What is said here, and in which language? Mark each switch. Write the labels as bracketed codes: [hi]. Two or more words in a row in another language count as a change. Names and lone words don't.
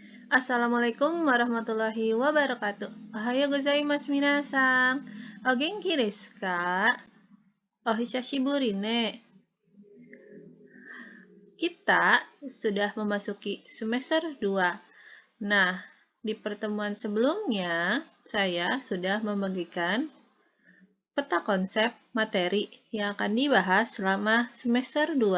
[ar] السلام عليكم ورحمة الله وبركاته. [ja] おはようございます皆さん. お元気ですか？おひさしぶりね. [id] Kita sudah memasuki semester 2. Nah, di pertemuan sebelumnya saya sudah membagikan peta konsep materi yang akan dibahas selama semester 2.